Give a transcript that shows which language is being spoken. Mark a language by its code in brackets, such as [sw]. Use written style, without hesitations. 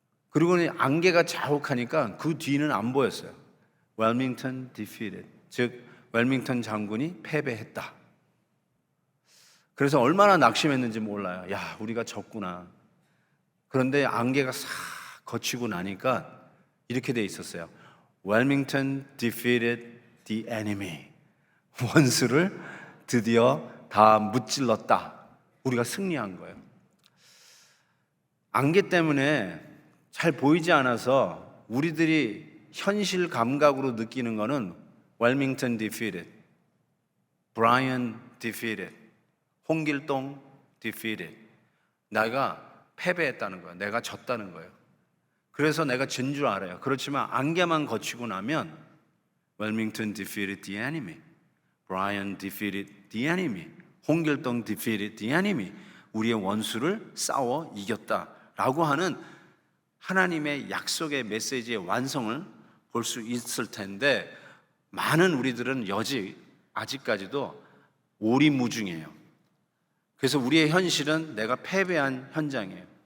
[ko] 그리고는 안개가 자욱하니까 그 뒤는 안 보였어요. [en] Wilmington defeated. [ko] 즉 웰밍턴 장군이 패배했다. 그래서 얼마나 낙심했는지 몰라요. 야, 우리가 졌구나. 그런데 안개가 싹 거치고 나니까 이렇게 돼 있었어요. [en] Wilmington defeated the enemy. [ko] 원수를 드디어 다 무찔렀다. 우리가 승리한 거예요. 안개 때문에 잘 보이지 않아서 우리들이 현실 감각으로 느끼는 거는 [en] Wilmington defeated, Bryan defeated, 홍길동 defeated. [ko] 내가 패배했다는 거예요. 내가 졌다는 거예요. 그래서 내가 진 줄 알아요. 그렇지만 안개만 거치고 나면 [en] Wilmington defeated the enemy, Bryan defeated the enemy, 홍길동 defeated the enemy. [ko] 우리의 원수를 싸워 이겼다라고 하는 하나님의 약속의 메시지의 완성을 볼 수 있을 텐데 많은 우리들은 아직까지도 오리무중이에요. 그래서 우리의 현실은 내가 패배한 현장이에요.